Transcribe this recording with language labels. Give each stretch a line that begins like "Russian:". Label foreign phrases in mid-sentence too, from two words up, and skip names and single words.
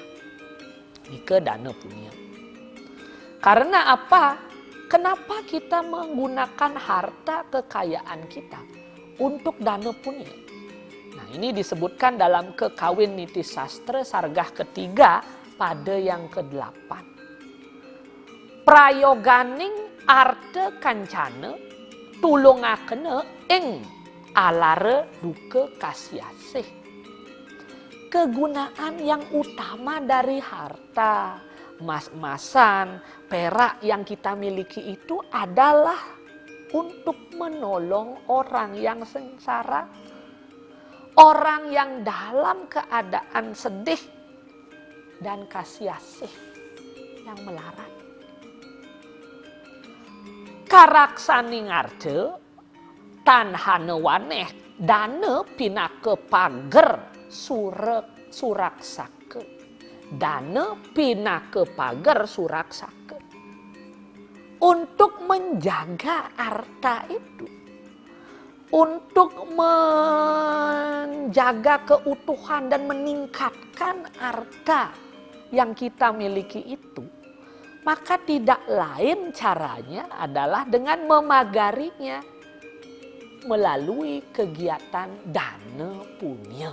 Indonesian: Nika dana punya. Karena apa? Kenapa kita menggunakan harta kekayaan kita untuk dana punya? Nah, ini disebutkan dalam Kekawin Niti Sastra Sargah ketiga pada yang ke-8.
Kawi: Prayoganing arte kancana tulungakena ing alara duka kasiasih.
Indonesian: Kegunaan yang utama dari harta, emas-emasan, perak yang kita miliki itu adalah untuk menolong orang yang sengsara, orang yang dalam keadaan sedih dan kasiasih yang melarat.
Kawi: Karaksaning arce tanhana waneh dana pinake pager suraksake. Dana pinake pager suraksake.
Indonesian: Untuk menjaga harta itu, untuk menjaga keutuhan dan meningkatkan harta yang kita miliki itu, maka tidak lain caranya adalah dengan memagarinya melalui kegiatan dana punya.